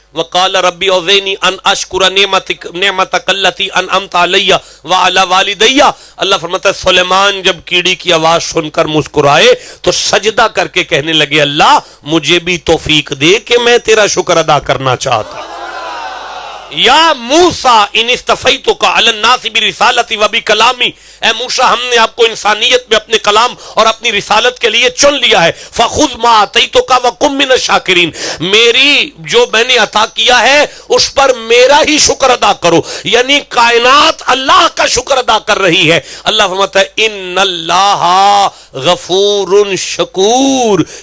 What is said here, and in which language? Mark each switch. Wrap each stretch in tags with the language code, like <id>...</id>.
<ar>وقال ربی اوزعنی ان اشکر نعمتک التی انعمت علی وعلی والدی.</ar> <ur>اللہ فرماتا ہے سلیمان جب کیڑی کی آواز سن کر مسکرائے تو سجدہ کر کے کہنے لگے اللہ مجھے بھی توفیق دے کہ میں تیرا شکر ادا کرنا چاہتا ہوں.</ur> <ar>یا موسیٰ ان استفیتک علی الناس برسالتی و بکلامی.</ar> <ur>اے موسیٰ ہم نے آپ کو انسانیت میں اپنے کلام اور اپنی رسالت کے لیے چن لیا ہے.</ur> <ar>فخذ ما آتیتک وکن من الشاکرین.</ar> <ur>میری جو میں نے عطا کیا ہے اس پر میرا ہی شکر ادا کرو. یعنی کائنات اللہ کا شکر ادا کر رہی ہے. اللہ فرماتا ہے</ur> <ar>ان اللہ غفور شکور.</ar>